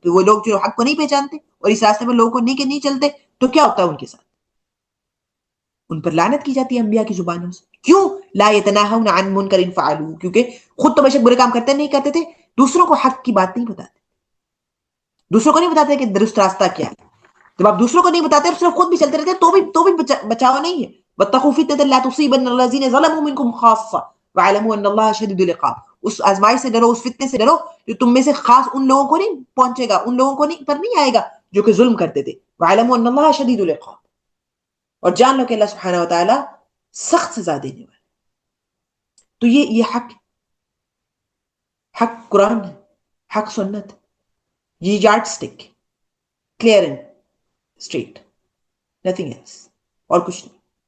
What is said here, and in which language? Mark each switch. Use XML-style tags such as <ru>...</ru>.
<ur>کہ وہ لوگ جو حق کو نہیں پہچانتے اور اس راستے میں لوگوں کو نہیں چلتے تو کیا ہوتا ہے ان کے ساتھ؟ ان پر لعنت کی جاتی ہے انبیاء کی زبانوں سے. کیوں؟</ur> <ar>لا يتناهون عن منكر فعلوه،</ar> <ur>کیونکہ خود تو بے شک برے کام کرتے نہیں کرتے تھے، دوسروں کو حق کی بات نہیں بتاتے، دوسروں کو نہیں بتاتے کہ درست راستہ کیا ہے. جب آپ دوسروں کو نہیں بتاتے اور صرف خود بھی چلتے رہتے تو بھی بچاؤ نہیں ہے.</ur> <ar>واتقوا فتنة لا تصيبن الذين ظلموا منكم خاصة واعلموا ان الله شديد العقاب.</ar> <ur>اس آزمائش سے ڈرو، اس فتنے سے ڈرو جو تم میں سے خاص ان لوگوں کو نہیں پہنچے گا، ان لوگوں کو پر نہیں آئے گا جو کہ ظلم کرتے تھے.</ur> <ar>واعلموا ان الله شديد العقاب،</ar> <ur>اور جان لو کہ اللہ سبحانہ وتعالی سخت سزا دینے والا. تو یہ حق قرآن ہے، حق سنت، یہ</ur> <en>yardstick, clear and straight, nothing else,</en> <ur>اور کچھ نہیں.</ur>